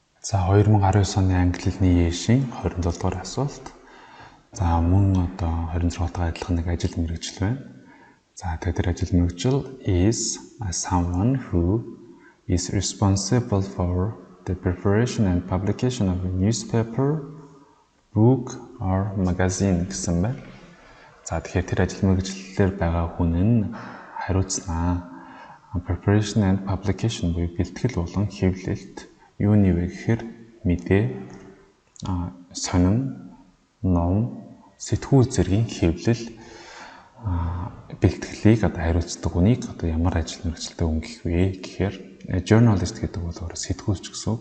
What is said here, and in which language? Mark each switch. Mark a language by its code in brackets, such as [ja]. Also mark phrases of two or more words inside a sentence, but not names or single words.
[mn] За 2019 оны англи хэлний ЕШ-ийн 27 дугаар асуулт. За мөн одоо 26-тойгоо адилхан нэг ажил мэргэжил байна. За тэр ажил мэргэжил [en] is someone who is responsible for the preparation and publication of a newspaper, book or magazine [mn] гэсэн байна. За тэгэхээр тэр ажил мэргэжлэлээр байгаа хүн нь хариуцнаа. [en] Preparation and publication [mn] буюу бэлтгэл болон хэвлэлт юуны вэ гэхээр мэдээ, сонин, ном, сэтгүүл зэргийн хэвлэл бэлтгэлийг одоо хариуцдаг хүнийг одоо ямар ажил мэргэжилтэд өнгөх вэ гэхээр journalist гэдэг бол өөрөө сэтгүүлч гэсэн үг.